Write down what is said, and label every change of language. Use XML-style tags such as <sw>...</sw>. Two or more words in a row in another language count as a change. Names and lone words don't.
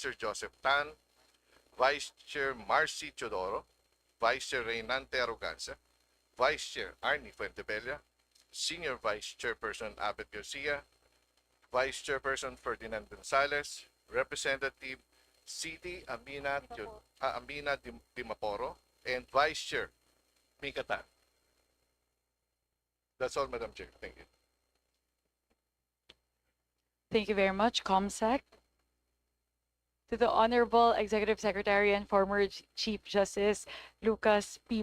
<en>Chair Joseph Tan, Vice Chair Marcy Chodoro, Vice Chair Reynante Arrogancia, Vice Chair Arnie Fuentebella, Senior Vice Chairperson Abed Garcia, Vice Chairperson Ferdinand Gonzalez, Representative City Amina Dimaporo, and Vice Chair Mika Tan. That's all, Madam Chair. Thank you. Thank you very much, ComSec. To the Honorable Executive Secretary and former Chief Justice Lucas P.</en>